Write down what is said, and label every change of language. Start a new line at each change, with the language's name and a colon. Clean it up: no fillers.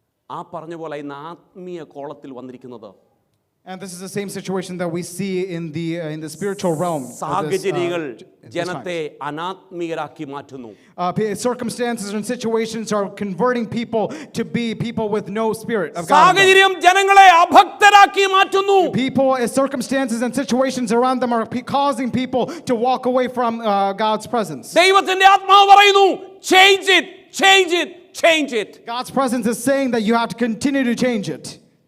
Malayalam: ആ പറഞ്ഞ പോലെ ഇന്ന് ആത്മീയ കോളത്തിൽ വന്നിരിക്കുന്നത്.
English: And this is the same situation that we see in the spiritual realm.
Malayalam: സാഹചര്യങ്ങൾ ജനത്തെ അനാത്മീയരാക്കി മാറ്റുന്നു.
English: Circumstances and situations are converting people to be people with no spirit of God.
Malayalam: സാഹചര്യം ജനങ്ങളെ അഭക്തരാക്കി മാറ്റുന്നു.
English: Circumstances and situations around them are causing people to walk away from God's presence.
Malayalam: ദൈവത്തിന്റെ ആത്മാവ് പറയുന്നു,
English: change it, change it, change it. God's presence is saying that you have to continue to change it.